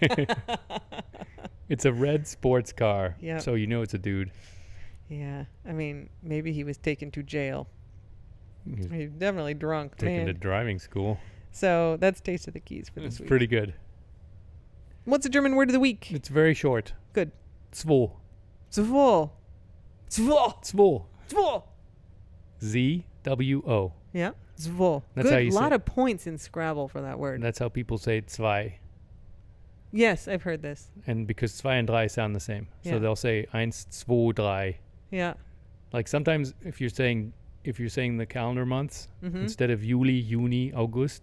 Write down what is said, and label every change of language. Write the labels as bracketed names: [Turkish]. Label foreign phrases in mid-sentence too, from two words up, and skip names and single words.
[English] It's a red sports car, Yep. so you know it's a dude. Yeah, I mean, maybe he was taken to jail. He's definitely drunk, Taken to driving school. So that's Taste of the Keys for this It's week. pretty good. What's the German word of the week? It's very short. Good. Zwo. [German] Zwo. Zwo. [English] Zwo. Zwo. ZWO. Yeah. Zwo. That's Good. how you say lot it. of points in Scrabble for that word. And that's how people say zwei. Yes, I've heard this. And because zwei and drei sound the same. Yeah. So they'll say [German] eins, zwei, drei. [English] Yeah. Like sometimes if you're saying the calendar months, Mm-hmm. instead of [German] Juli, Juni, August,